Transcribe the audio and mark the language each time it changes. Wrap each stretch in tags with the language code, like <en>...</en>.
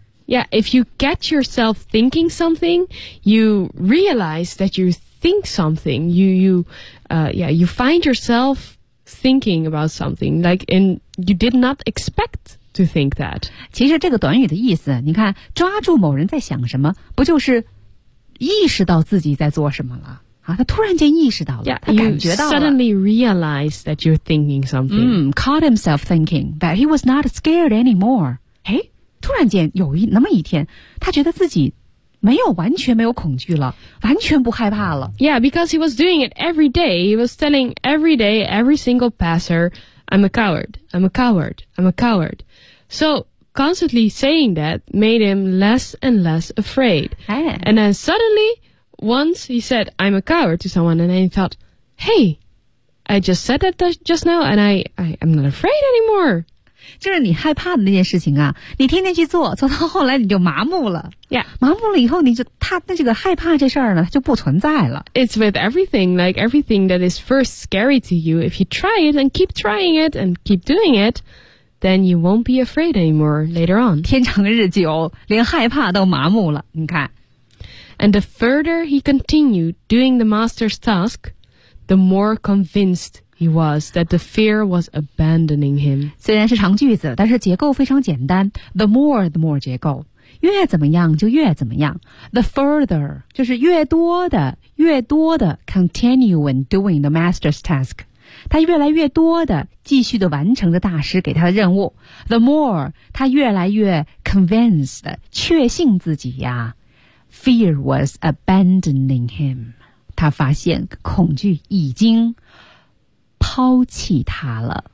<en>Yeah, if you catch yourself thinking something, you realize that you think something. You find yourself thinking about something, like, and you did not expect to think that.</en> <zh>其实这个短语的意思，你看，抓住某人在想什么，不就是意识到自己在做什么了？啊、他突然间意识到了</zh> <en>yeah,</en> <zh>他感觉到了</zh> <en>suddenly realized that you're thinking something、</en> <zh>mm, caught himself thinking that he was not scared anymore 诶突然间有一那么一天他觉得自己没有完全没有恐惧了完全不害怕了</zh> <en>Yeah, because he was doing it every day He was telling every day, every single passer I'm a coward, I'm a coward, I'm a coward So constantly saying that made him less and less afraid、</en> <zh>哎、</zh> <en>And then suddenlyOnce he said, I'm a coward to someone, and I thought, hey, I just said that just now, and I'm not afraid anymore.</en> <zh>就是你害怕的那件事情啊，你天天去做，做到后来你就麻木了。</zh> <en>Yeah.</en> <zh>麻木了以后，你就他那这个害怕这事儿呢，就不存在了。</zh> <en>It's with everything, like everything that is first scary to you, if you try it and keep trying it and keep doing it, then you won't be afraid anymore later on.</en> <zh>天长日久，连害怕都麻木了，你看。</zh> <en>And the further he continued doing the master's task, the more convinced he was that the fear was abandoning him.</en> <zh>虽然是长句子，但是结构非常简单。 The more 结构，越怎么样就越怎么样。</zh> <en>The further 就是越多的 continuing doing the master's task.</en> <zh>他越来越多的继续的完成着大师给他的任务。 The more 他越来越 convinced, 确信自己呀。</zh> <en>Fear was abandoning him.</en> <zh>他发现恐惧已经抛弃他了。</zh>